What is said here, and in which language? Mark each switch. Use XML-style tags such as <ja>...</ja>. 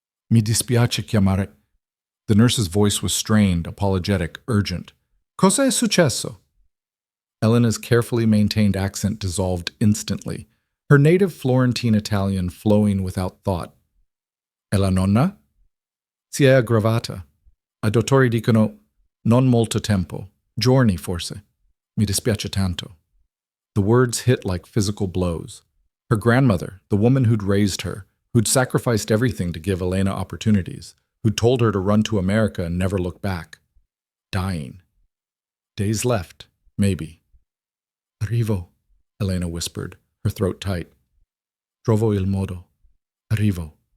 <it>Mi dispiace chiamare.</it> <en>The nurse's voice was strained, apologetic, urgent.</en> <it>Cosa è successo?</it> <en>Elena's carefully maintained accent dissolved instantly, her native Florentine Italian flowing without thought.</en> <it>E la nonna? Si è aggravata. I dottori dicono non molto tempo. Giorni, forse. Mi dispiace tanto.</it> <en>The words hit like physical blows. Her grandmother, the woman who'd raised her, who'd sacrificed everything to give Elena opportunities, who'd told her to run to America and never look back. Dying. Days left, maybe.</en> <it>Arrivo,</it> <en>Elena whispered, her throat tight.</en> <it>Trovo il modo. Arrivo.</it>